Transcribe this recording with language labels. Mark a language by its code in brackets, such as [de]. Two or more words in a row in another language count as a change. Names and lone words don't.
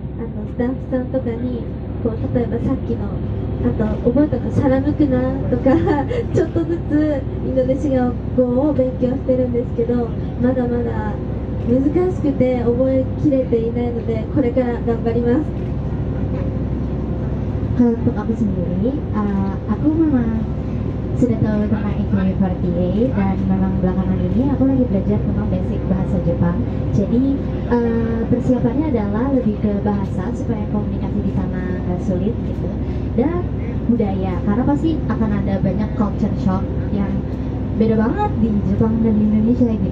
[ja] スタッフさんとかにこう例えばさっきのあと覚えたのサラムクナとかちょっとずつインドネシア語を勉強してるんですけど、まだまだ難しくて覚えきれていないのでこれから頑張ります。 [id] Kalau untuk aku sendiri, aku memang sudah tahu tentang AKB48 dan memang belakangan ini aku lagi belajar tentang basic bahasa Jepang. Jadi persiapannya adalah lebih ke bahasa supaya komunikasi di sana nggak sulit gitu, dan budaya karena pasti akan ada banyak [en] culture shock [id] yang beda banget di Jepang dan di Indonesia gitu.